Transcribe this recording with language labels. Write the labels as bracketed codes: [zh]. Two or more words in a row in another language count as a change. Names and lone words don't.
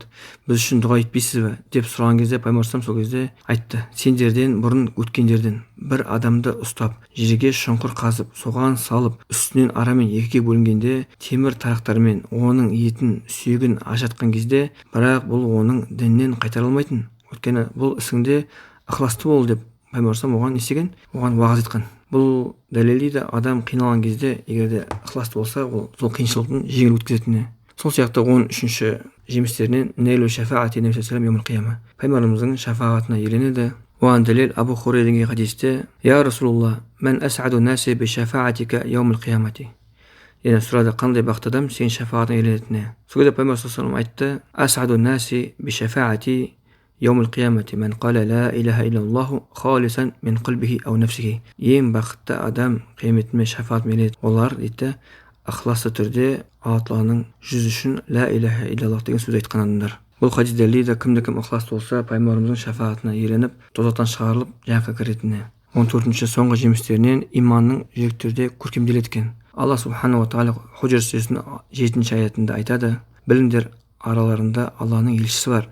[kk] Біз үшін дұға етпейсіз бе? Деп сұраған кезде Пайғамбар сол кезде айтты: сендерден бұрын өткендерден бір адамды ұстап, жерге шұңқыр қазып, соған салып, үстінен арамен екіге бөлінгенде, темір тарақтармен оның етін, сүйегін ажыратқан кезде, бірақ бұл оның діннен қайтара алмайтын. Өйткені бұл ісіңде ықыласты бол деп Пайғамбар оған естіген, оған уағыз айтқан. Бұл дәлелдейді адам қиналған кезде, егер де ықыласты болса, ол сол қиыншылықтың жеңіл өткізетініне. Сол сияқты 13-ші жемістерінен [ar] نيل شفاعة النبي صلى الله عليه وسلم [kk] Пайғамбарымыздың шафаатына еленеді. Оған дәлел Абу Хурайраның хадисте: [ar] "يا رسول الله من أسعد الناس بشفاعتك يوم القيامة." [kk] Яғни сұрады, қандай бақытты адам сенің шафаатыңа еленетініне. Сол кезде Пайғамбар [ar] صلى الله عليه وسلم айтты: "أسعد الناس بشفاعتي يوم القيامة من قال لا إله إلا الله خالصا من قلبه أو نفسه." [kk] Ең бақытты адам қияметіме шафаат меледі. Олар дейді, ықыласты түрде Алла тағаланың жүзі үшін [ar] لا إله إلا الله [kk] деген сөз айтқан адамдар. Бұл хадис дәлелдейді, кім ықыласты болса, Пайғамбарымыздың шафаатына еленіп, тозақтан шығарылып, жәннатқа кіретініне. 14-ші соңғы жемістерінен иманның жүректерде көркемделеді екен. Алла [ar] سبحانه وتعالى [kk] Худжр сүресінің 7-ші аятында айтады: "Біліңдер, араларында Алланың елшісі бар.